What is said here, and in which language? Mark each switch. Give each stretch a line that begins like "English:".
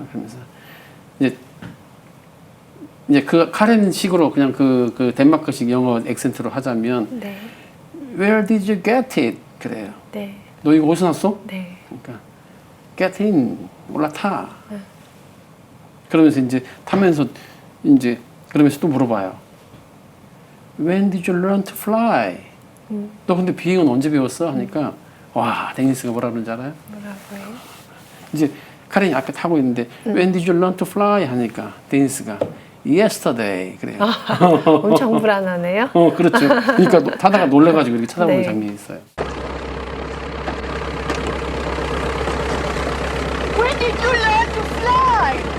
Korean: 그러면서 이제 그 카렌식으로 그냥 그 덴마크식 영어 액센트로 하자면 네.
English: Where did you get it?
Korean: 그래요. 네. 너 이거 어디서 났어? 네. 그러니까
English: get in
Korean: 올라타. 그러면서 이제 타면서 이제 그러면서 또 물어봐요.
English: When did you learn to fly?
Korean: 너 근데 비행은 언제 배웠어? 하니까 와 데니스가 뭐라 그러는지 알아요? 뭐라고요? 이제 카렌이 앞에 타고 있는데
English: When did you learn to fly?
Korean: 하니까 데니스가 Yesterday 그래요. 엄청 불안하네요. 그렇죠. 그러니까 타다가 놀래가지고 이렇게 쳐다보는 네. 장면이 있어요.
English: When did you learn to fly?